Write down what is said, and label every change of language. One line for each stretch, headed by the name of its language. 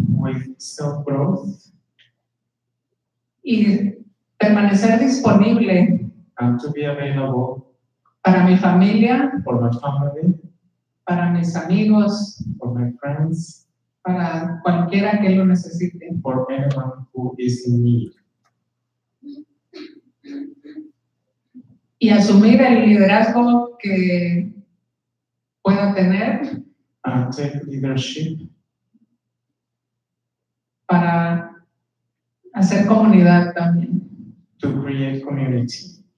English: with self-growth
Spanish: y permanecer disponible
English: and to be available
Spanish: para mi familia,
English: for my family,
Spanish: para mis amigos,
English: for my friends,
Spanish: para cualquiera que lo necesite.
English: for anyone who is in need.
Spanish: Y asumir el liderazgo que pueda tener
English: And take leadership
Spanish: para hacer comunidad también
English: to create community